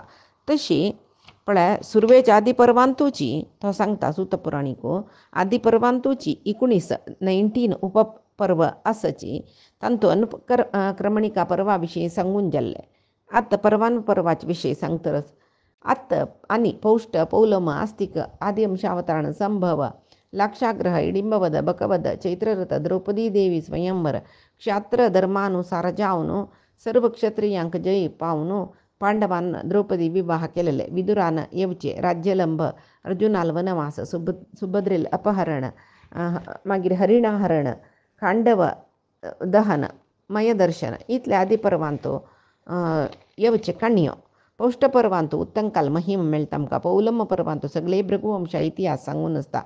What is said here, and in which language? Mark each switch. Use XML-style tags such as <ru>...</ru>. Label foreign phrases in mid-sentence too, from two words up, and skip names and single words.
<kok>तशी पळय सुरवेच्या आदी पर्वांतूची तो सांगता सुतपुराणिको आदी पर्वांतूची 19 उपपर्व आसची तांतू क्रमणिका पर्वा विशयी सांगून जाल्ले. आत्ता पर्वाचे विशय सांगतरच आत्ता आणि पौष्ट, पौलम, आस्तिक, आदी अंशावतरण, संभव, लाक्षाग्रह, इडिंबवध, बकवध, चैत्ररथ, द्रौपदी देवी स्वयंवर, क्षात्र धर्मानुसार जावन सर्व क्षत्रियांक जय पावन पांडवान द्रौपदी विवाह केलेले, विदुरान येवचे, राज्यलंभ, अर्जुनाल वनवास, सुभद्रेल अपहरण, मागीर हरिणाहरण, खांडव दहन, मयदर्शन इतले आदी पर्वांत येवचे काणयो. पौष्ट पर्वांत उत्तंकाल महिम मेळटा आमकां. पौलम पर्वांत सगळे भृगुवंशा इतिहास सांगून आसता.</kok>